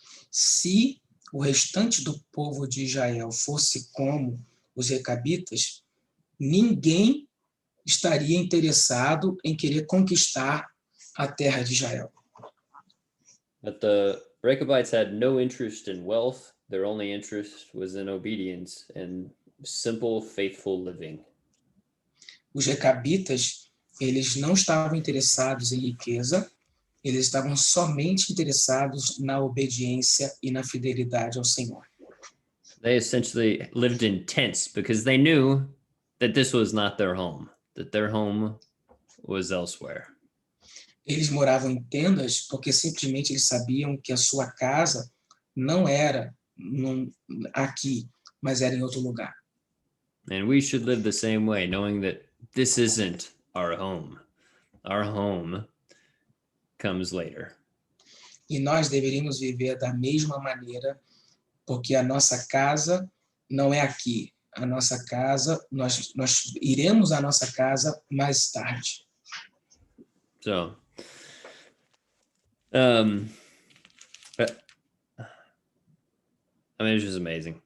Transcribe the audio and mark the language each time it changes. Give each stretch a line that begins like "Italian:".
Portuguese: Se o restante do povo de Israel fosse como os recabitas, ninguém estaria interessado em querer conquistar a terra de Israel.
English: But the Rechabites had no interest in wealth. Their only interest was in obedience and simple, faithful living.
Portuguese: Os recabitas, eles não estavam interessados em riqueza, eles estavam somente interessados na obediência e na fidelidade ao Senhor.
English: They essentially lived in tents because they knew that this was not their home, that their home was elsewhere.
Portuguese: Eles moravam em tendas porque simplesmente eles sabiam que a sua casa não era aqui, mas era em outro lugar.
English: And we should live the same way, knowing that this isn't our home. Our home comes later.
Portuguese: E nós deveríamos viver da mesma maneira, porque a nossa casa não é aqui. A nossa casa, nós iremos à nossa casa mais tarde.
English: So, I mean, it's just amazing.